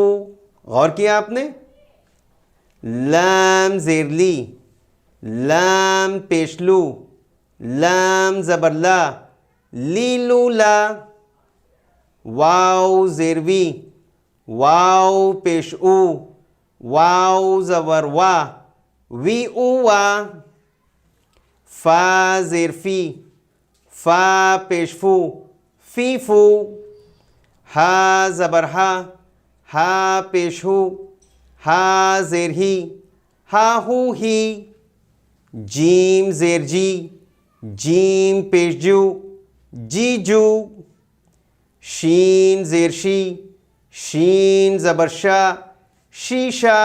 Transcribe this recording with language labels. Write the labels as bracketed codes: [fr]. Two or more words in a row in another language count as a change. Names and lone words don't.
[ur] غور کیا آپ نے؟ لام زیر لی، لام پیش لو، لام زبر لی لو لا۔ واو زیر وی، واو پیش او، واو زبر وی او وا۔ فا زیر فی، فا پیش فو، فی فو۔ ہا زبر ہا پیش ہو، ہا زیر ہی، ہا ہو ہی۔ جیم زیر جی، جیم پیش جو، جی جو۔ شین زیر شی، شین زبر شیشا۔